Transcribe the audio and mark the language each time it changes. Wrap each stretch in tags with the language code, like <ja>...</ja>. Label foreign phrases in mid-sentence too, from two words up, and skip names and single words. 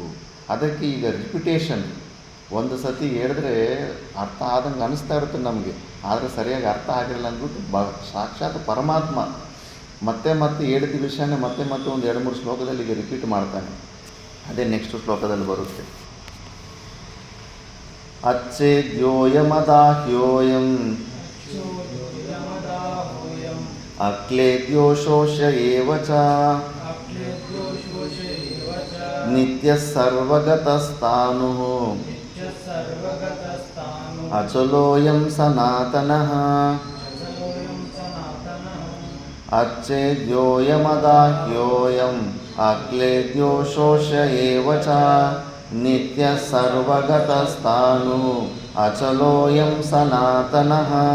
<kn>ಅದಕ್ಕೆ ಈಗ ರಿಪಿಟೇಷನ್ ಒಂದು ಸತಿ ಹೇಳಿದ್ರೆ ಅರ್ಥ ಆದಂಗೆ ಅನಿಸ್ತಾ ಇರುತ್ತೆ ನಮಗೆ, ಆದರೆ ಸರಿಯಾಗಿ ಅರ್ಥ ಆಗಿರಲ್ಲ ಅಂದ್ಬಿಟ್ಟು ಸಾಕ್ಷಾತ್ ಪರಮಾತ್ಮ ಮತ್ತೆ ಹೇಳಿದ ವಿಷಯನೇ ಮತ್ತೆ ಒಂದು 2-3 ಶ್ಲೋಕದಲ್ಲಿ ಈಗ ರಿಪೀಟ್ ಮಾಡ್ತಾನೆ. ಅದೇ ನೆಕ್ಸ್ಟ್ ಶ್ಲೋಕದಲ್ಲಿ ಬರುತ್ತೆ.</kn> <sa>ಅಚ್ಚೇದ್ಯೋಯಮದಾಹ್ಯೋಯಂ ಅಕ್ಲೇದ್ಯೋ ಶೋಷ್ಯ ಏವ ಚ ನಿತ್ಯಃ ಸರ್ವಗತಸ್ಥಾನುಃ ಅಚಲೋಯಂ ಸನಾತನಃ. ಅಚ್ಚೇದ್ಯೋಯಮದಾಹ್ಯೋಯಂ ಅಕ್ಲೇದ್ಯೋ ಶೋಷ್ಯ ಏವ ಚ ನಿತ್ಯಃ ಸರ್ವಗತಸ್ಥಾನುಃ ಅಚಲೋಯಂ ಸನಾತನಃ.</sa>